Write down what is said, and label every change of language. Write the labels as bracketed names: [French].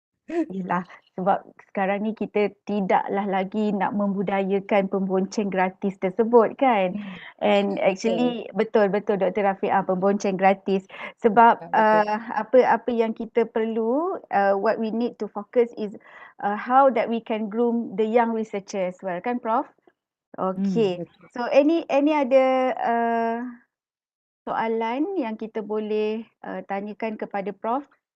[Malay] Yelah, sebab sekarang ni kita tidaklah lagi nak membudayakan pembonceng gratis tersebut kan. [English] And actually [Malay] betul Dr. Rafiq, pembonceng gratis. Sebab apa yang kita perlu, [English] what we need to focus is how that we can groom the young researcher as well [Malay] kan [English] Prof? Okay. So any other [Malay] soalan yang kita boleh tanyakan kepada Prof.